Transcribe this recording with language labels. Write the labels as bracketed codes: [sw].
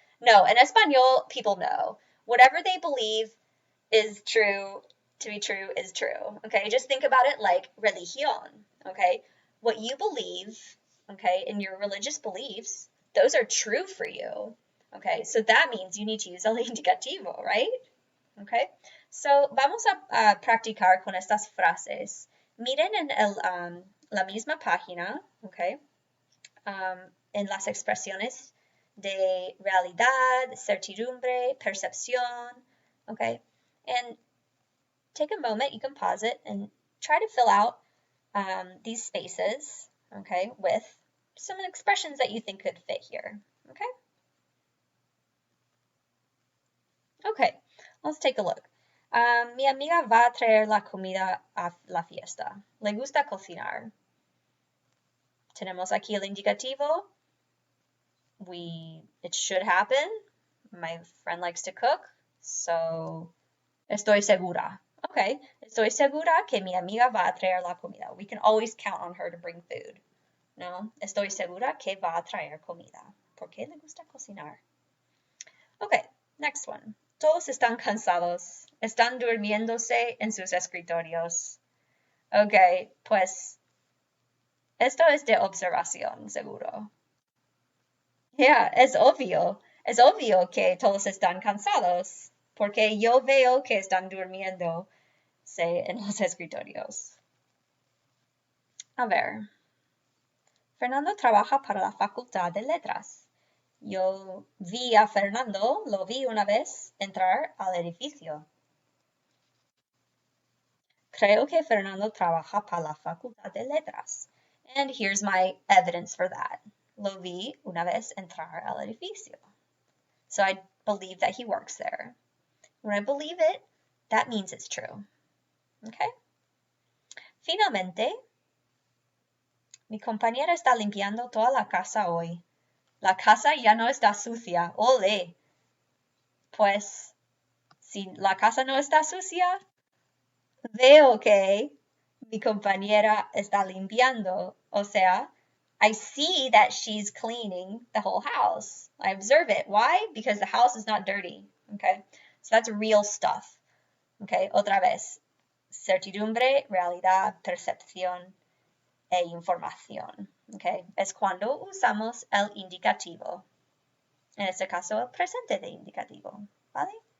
[en] No, in Espanol, people know. Whatever they believe is true, to be true is true. Okay, just think about it like religion. Okay, what you believe, okay, in your religious beliefs, those are true for you. Okay, so that means you need to use el indicativo, right? [es] Okay, so vamos a practicar con estas frases. Miren en la misma página, [en] okay, [es] en las expresiones de realidad, certidumbre, percepción, [en] okay, and take a moment, you can pause it and try to fill out these spaces, okay, with some expressions that you think could fit here, okay? Okay, let's take a look. [es] Mi amiga va a traer la comida a la fiesta. Le gusta cocinar. Tenemos aquí el indicativo. [en] It should happen. My friend likes to cook, so [es] estoy segura. Okay, estoy segura que mi amiga va a traer la comida. [en] We can always count on her to bring food. [es] No, estoy segura que va a traer comida. Porque le gusta cocinar. Okay, next one. Todos están cansados. Están durmiéndose en sus escritorios. Okay, pues esto es de observación, seguro. Yeah, es obvio. Es obvio que todos están cansados. Porque yo veo que están durmiendo en los escritorios. A ver. Fernando trabaja para la Facultad de Letras. Yo vi a Fernando, lo vi una vez entrar al edificio. Creo que Fernando trabaja para la Facultad de Letras. [en] And here's my evidence for that. [es] Lo vi una vez entrar al edificio. [en] So I believe that he works there. When I believe it, that means it's true. Okay? [es] Finalmente, mi compañera está limpiando toda la casa hoy. La casa ya no está sucia. ¡Ole! Pues, si la casa no está sucia, veo que mi compañera está limpiando. O sea, [en] I see that she's cleaning the whole house. I observe it. Why? Because the house is not dirty. Okay? So that's real stuff. Okay? [es] Otra vez. Certidumbre, realidad, percepción e información. Okay? Es cuando usamos el indicativo. En este caso, el presente de indicativo. ¿Vale?